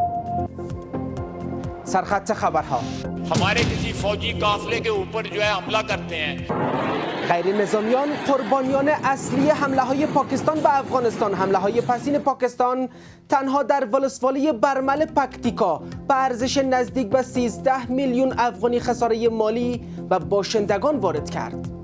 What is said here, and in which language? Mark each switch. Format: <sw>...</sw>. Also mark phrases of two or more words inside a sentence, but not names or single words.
<fa>سرخط خبرها.</fa> <ur>ہمارے کسی فوجی قافلے کے اوپر جو ہے حملہ کرتے ہیں.</ur> <fa>غیر نظامیان قربانیان اصلی حمله های پاکستان به افغانستان. حمله های پسین پاکستان تنها در ولسوالی برمل پکتیکا به ارزش نزدیک به 13 میلیون افغانی خساره مالی و باشندگان وارد کرد.</fa>